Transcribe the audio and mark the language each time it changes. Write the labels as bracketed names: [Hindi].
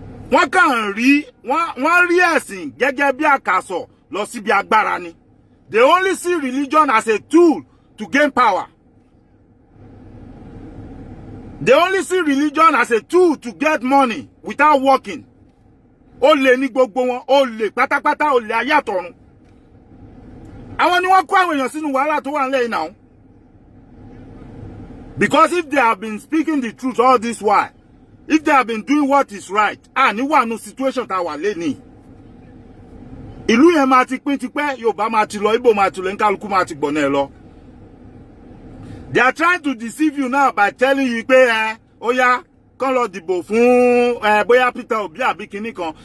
[Yoruba] Wọ́n kàn rí wọ́n rí ẹ̀sìn gẹ́gẹ́ bí àkàsọ̀ lọ síbi agbára ni. [English] They only see religion as a tool to gain power. They only see religion as a tool to get money without working. [Yoruba] Olè ní gbogbo wọn, olè pátápátá, olè ayé àtọ̀run. Àwọn ni wọ́n kó àwọn èèyàn sínú wàhálà tó wà nílẹ̀ [English] now. Because if they have been speaking the truth all this while, if they have been doing what is right, [Yoruba] ní wà nù situation tá wà lẹ́ni. Ìlú yẹn máa ti pín tipẹ́, Yorùbá máa ti lọ, Ìgbò máa ti lọ, nkálukú máa ti gbọ̀nà ẹ̀ lọ. [English] They are trying to deceive you now by telling you [Yoruba] pé ó yá kán lọ dìbò fún bóyá Peter Obi àbí kinní kan.